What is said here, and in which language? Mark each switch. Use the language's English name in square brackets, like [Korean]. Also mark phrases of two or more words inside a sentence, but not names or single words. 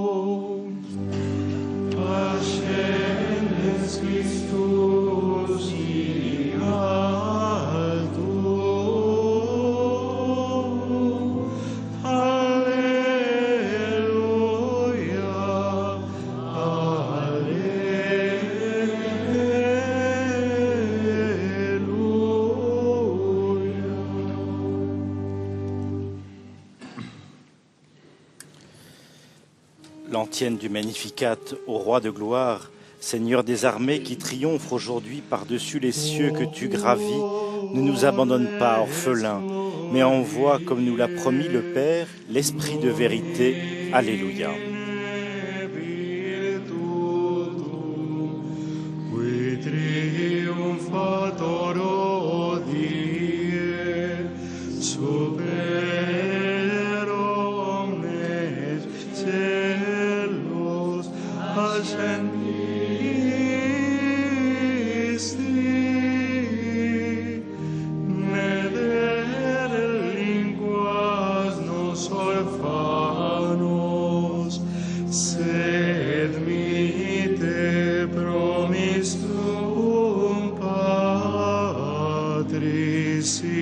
[Latin] Ascendens Christus in alto, alleluia, alleluia. [French] L'antienne du Magnificat au roi de gloire, Seigneur des armées qui triomphe aujourd'hui par-dessus les cieux que tu gravis, ne nous abandonne pas orphelins, mais envoie, comme nous l'a promis le Père, l'Esprit de vérité. [Latin] Alléluia. Qui triumphator odie, super omnes celos ascendisti, neder linguas nos orphanos, sed mite promistum Patris